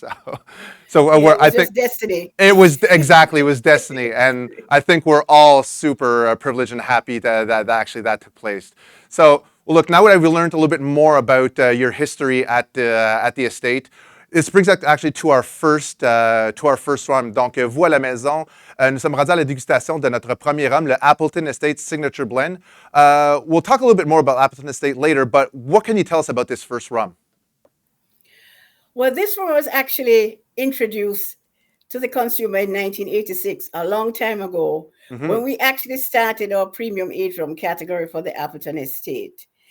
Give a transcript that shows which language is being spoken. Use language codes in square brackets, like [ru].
[en] Yeah, it was just destiny. It was destiny. And I think we're all super privileged and happy that actually that took place. So, well, look, now that we've learned a little bit more about your history at the estate, this brings us actually to our first rhum. [fr] Donc, vous à la maison, nous sommes rendus à la dégustation de notre premier rhum, le Appleton Estate Signature Blend. [en] We'll talk a little bit more about Appleton Estate later, but what can you tell us about this first rhum? Well, this one was actually introduced to the consumer in 1986, a long time ago, when we actually started our premium age rum category for the Appleton Estate.